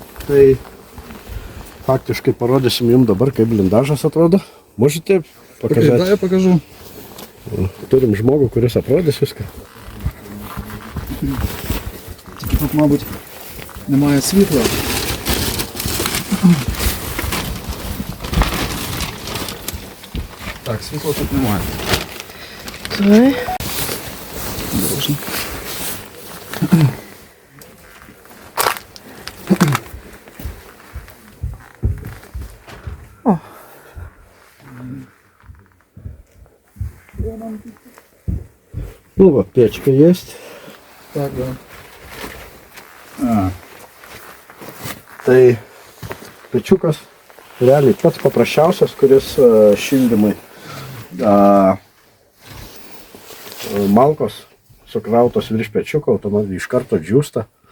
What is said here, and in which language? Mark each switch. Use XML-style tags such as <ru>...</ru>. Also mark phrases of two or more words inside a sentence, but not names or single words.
<lt>Tai faktiškai parodysim jums dabar, kaip blindažas atrodo.</lt> <ru>Можете показать? Да, я покажу.</ru> <lt>Turim žmogų, kuris aprodys viską.</lt> <uk>Тільки тут, мабуть, немає світла. Так, світла тут немає.</uk> <en>Окей.</en> <ru>Дорожно. О. Ну вот, печка есть. Так, да.</ru> <lt>Tai pečiukas realiai pats paprasčiausias, kuris šildymai malkos sukrautos virš pečiuko, automobiliai iš karto džiūsta.</lt>